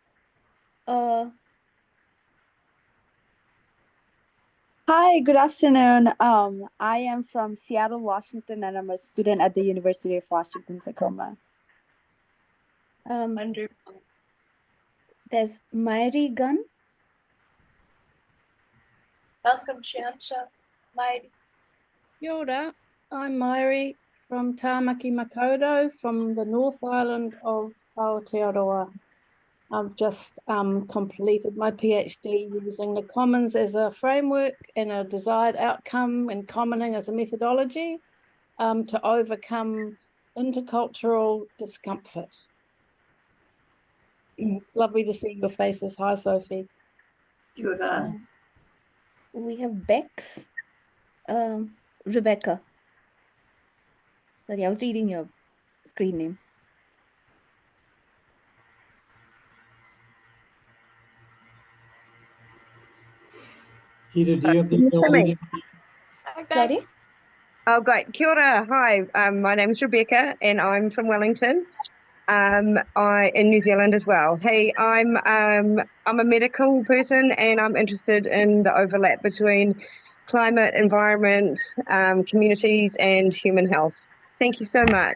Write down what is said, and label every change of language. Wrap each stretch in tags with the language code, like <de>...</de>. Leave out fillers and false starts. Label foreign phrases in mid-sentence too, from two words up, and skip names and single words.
<en>Hi, good afternoon. I am from Seattle, Washington, and I'm a student at the University of Washington, Tacoma. Wonderful. There's Mairi Gunn. Welcome, Shriyansha. Mairi.</en> <mi>Kia ora,</mi> <en>I'm Mairi from Tāmaki Makaurau from the North Island of Aotearoa. I've just completed my PhD using the Commons as a framework and a desired outcome and commoning as a methodology to overcome intercultural discomfort. It's lovely to see your faces. Hi, Sophie.</en> <mi>Kia ora.</mi> <en>We have Bex. Rebecca. Sorry, I was reading your screen name. Ida, do you have the ability to... Hi, Sorry? Bex. Oh, great.</en> <mi>Kia ora.</mi> <en>Hi, my name is Rebecca and I'm from Wellington. In New Zealand as well. Hey, I'm a medical person and I'm interested in the overlap between climate, environment, communities and human health. Thank you so much.</en>